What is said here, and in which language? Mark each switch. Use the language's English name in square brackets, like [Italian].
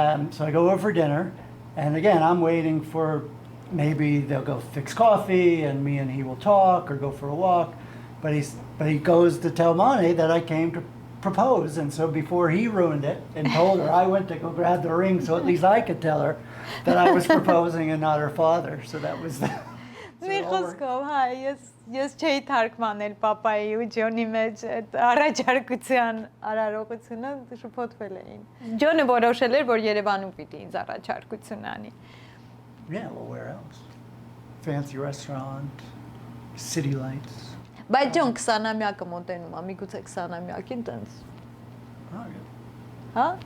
[English] So I go over for dinner, and again, I'm waiting for maybe they'll go fix coffee, and me and he will talk or go for a walk. But he goes to tell Mane that I came to propose, and so before he ruined it and told her, I went to go grab the ring, so at least I could tell her that I was proposing and not her father. So that was the. [Armenian] Ես չէի թարգմանել պապայի ու Ջոնի մեջ այդ առաջարկության արարողությունը շփոթվել էին։ Ջոնը որոշել էր, որ Երևանում պիտի ինձ առաջարկություն անի։ [English] Yeah, well, where else? Fancy restaurant, city lights. [Armenian] Բայց ջոն 20-ամյակը մոտենում է, միգուցե 20-ամյակին տենց։ Հա?